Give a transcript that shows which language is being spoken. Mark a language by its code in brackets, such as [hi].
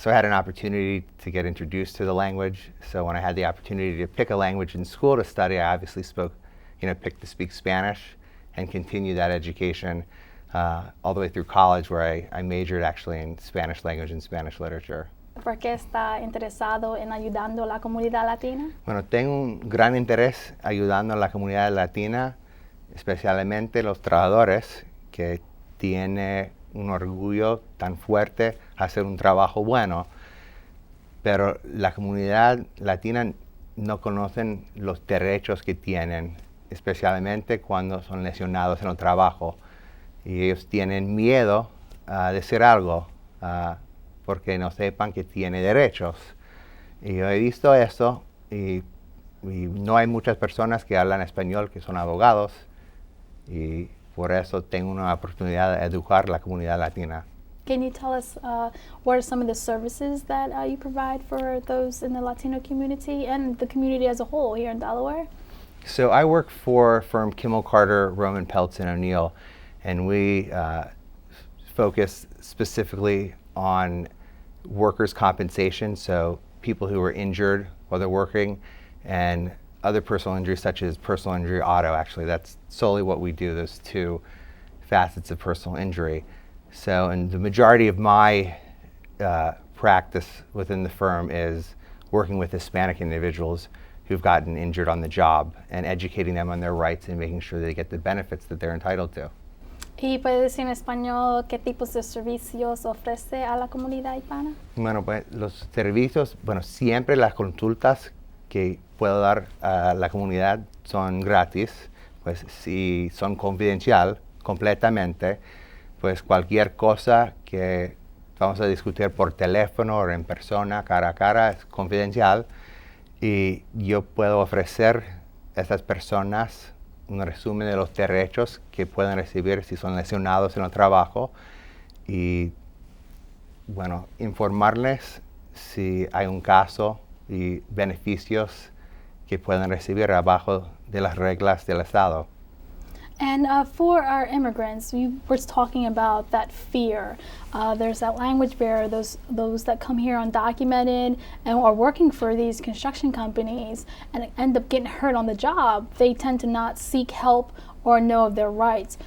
[en] So I had an opportunity to get introduced to the language. So when I had the opportunity to pick a language in school to study, I obviously picked to speak Spanish and continue that education all the way through college, where I majored actually in Spanish language and Spanish literature. [es] ¿Por qué está interesado en ayudando a la comunidad latina? Bueno, tengo un gran interés ayudando a la comunidad latina, especialmente los trabajadores que tienen un orgullo tan fuerte a hacer un trabajo bueno, pero la comunidad latina no conocen los derechos que tienen, especialmente cuando son lesionados en el trabajo, y ellos tienen miedo de hacer algo porque no sepan que tiene derechos. Y yo he visto esto, y no hay muchas personas que hablan español que son abogados, y por eso tengo una oportunidad de educar la comunidad latina. [en] Can you tell us what are some of the services that you provide for those in the Latino community and the community as a whole here in Delaware? So I work for firm Kimmel Carter, Roman Peltz and O'Neill, and we focus specifically on workers' compensation, so people who are injured while they're working, and other personal injuries such as personal injury auto. Actually, that's solely what we do, those two facets of personal injury. So, and the majority of my practice within the firm is working with Hispanic individuals who've gotten injured on the job and educating them on their rights and making sure they get the benefits that they're entitled to. [es] ¿Y puede decir en español qué tipos de servicios ofrece a la comunidad hispana? Bueno, pues los servicios, bueno, siempre las consultas que puedo dar a la comunidad son gratis, pues si son confidencial completamente, pues cualquier cosa que vamos a discutir por teléfono o en persona, cara a cara, es confidencial. Y yo puedo ofrecer a estas personas un resumen de los derechos que pueden recibir si son lesionados en el trabajo y, bueno, informarles si hay un caso y beneficios que pueden recibir abajo de las reglas del Estado. [en] And for our immigrants, we were talking about that fear. There's that language barrier, those that come here undocumented and are working for these construction companies and end up getting hurt on the job. They tend to not seek help or know of their rights.